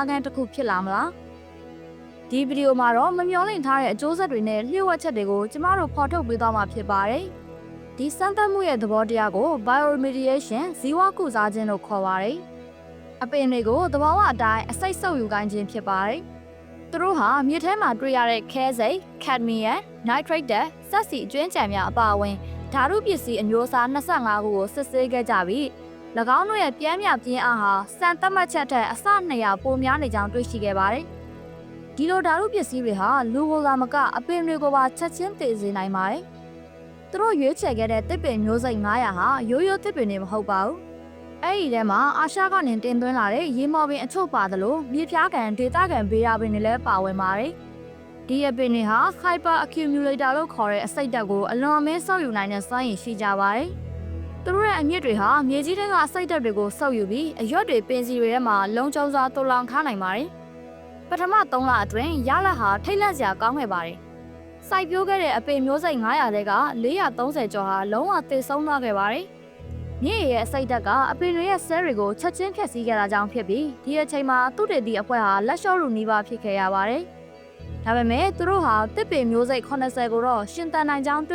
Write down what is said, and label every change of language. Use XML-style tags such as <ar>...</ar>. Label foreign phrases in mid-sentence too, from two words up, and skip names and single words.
<my>ခန်းတစ်ခုဖြစ်လာမလား။ဒီဗီဒီယိုမှာတော့မမျှော်လင့်ထားတဲ့အကျိုးဆက်တွေနဲ့လျှို့ဝှက်ချက်တွေကိုကျမတို့ဖော်ထုတ်ပေးသွားမှာဖြစ်ပါတယ်။ဒီစမ်းသပ်မှုရဲ့သဘောတရားကို bioremediation ဇီဝကုစားခြင်းလို့ခေါ်ပါတယ်။အပင်တွေကိုသဘာဝအတိုင်းအစိတ်ဆုပ်ယူခိုင်းခြင်းဖြစ်ပါတယ်။သူတို့ဟာမြစ်ထဲမှာတွေ့ရတဲ့ခဲစိတ်</my> <en>cadmium, nitrate</en> <my>ဓာတ် စက်စီအကျွင်းကြံများအပါအဝင်ဓာတုပစ္စည်းအမျိုးအစား25ခုကိုစစ်ဆေးခဲ့ကြပြီး၎ င်းတို့ရဲ့ပြင်းပြပြင်းအားဟာစံသတ်မှတ်ချက်ထက်အဆ200ပိုများနေကြောင်းတွေ့ရှိခဲ့ပါတယ်။ဒီလိုဓာတုပစ္စည်းတွေဟာလူကိုယ်သာမကအ ပင်တွေကိုပါချက်ချင်းသေစေနိုင်ပါတယ်။သူတို့ရွေးချယ်ခဲ့တဲ့တစ်ပင်မျိုးစိတ်900ဟာရိုးရိုးတစ်ပင်တွေမဟုတ်ပါဘူး။အဲ့ဒီထဲမှာအာရှကနေတင်သွင်းလာတဲ့ရေမော်ပင်အချို့ပါသလိုမြေပြားကန်ဒေသခံဘေးရာပင်တွေလည်းပါဝင်ပါတယ်။ဒီအပင်တွေဟာ</my> <en>hyper accumulator</en> <my>လို့ခေါ်တဲ့အစိတ်ဓာတ်ကိုအလွန်အမင်းဆုပ်ယူနိုင်တဲ့စွမ်းရည်ရှိကြပါတယ်။သူတို့ရဲ့အမြစ်တွေဟာမြေကြီးထဲကအစိတ်ဓာတ်တွေကိုဆုပ်ယူပြီးအရွက်တွေပ င်စီတွေထဲမှာလုံခြုံစွာတူလောင်ထားနိုင်ပါတယ်။ပထမ3လအတွင်းရလဟာထိတ်လန့်စရာကောင်းခဲ့ပါတယ်။စိုက်ပျိုးခဲ့တဲ့အပင်မျိုးစိတ်900တဲက430ကျော်ဟာလုံးဝသေဆုံးသွားခဲ့ပါတယ်။မြစ်ရဲ့အစိတ်ဓာတ်ကအပင်တွေရဲ့ဆဲတွေကိုချက်ချင်းဖျက်ဆီးခဲ့တာကြောင့်ဖြစ်ပြီးဒီအချိန်မှာသူတေတီအဖွဲ့ဟာလက်လျှော့လူနီးပါးဖြစ်ခဲ့ရပါတယ်။ဒါပေမဲ့သူတို့ဟာတစ်ပင်မျိုးစိတ်80ကိုတော့ရှင်သန်နိုင်ကြောင်း</my>